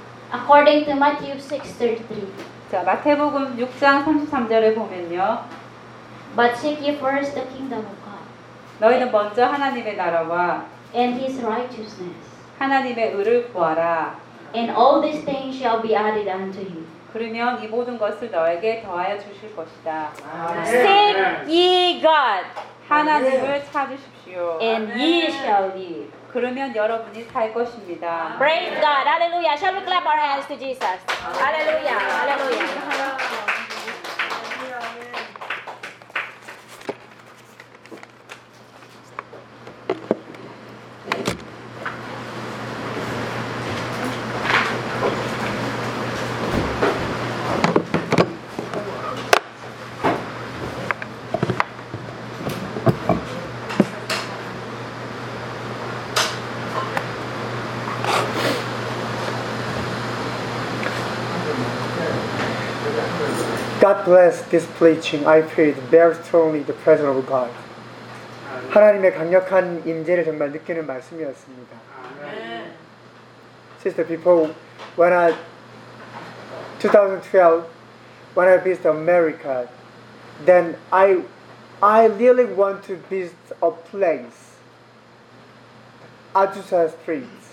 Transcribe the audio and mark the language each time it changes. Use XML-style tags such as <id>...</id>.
<en>According to Matthew 6:33.</en> <ko>자, 마태복음 6장 33절을 보면요.</ko> <en>But seek ye first the kingdom of God.</en> <ko>너희는 먼저 하나님의 나라와</ko> <en>and his righteousness.</en> <ko>하나님의 의를 구하라.</ko> <en>And all these things shall be added unto you.</en> <ko>그러면 이 모든 것을 너에게 더하여 주실 것이다.</ko> <en>Seek ye God.</en> <ko>하나님을 찾으십시오.</ko> <en>And ye shall live.</en> <ko>그러면 여러분이 살 것입니다.</ko> <en>Praise God. Hallelujah. Shall we clap our hands to Jesus? Hallelujah. Hallelujah. 블레스 디스 플레이칭 아이 페이드 베어 스트롱리 더 프레젠스 오브 갓.</en> <ko>하나님의 강력한 임재를 정말 느끼는 말씀이었습니다. 아멘.</ko> <en>Sister people, when I 2012 when I visited America, then I really want to visit a place. Azusa Street.</en>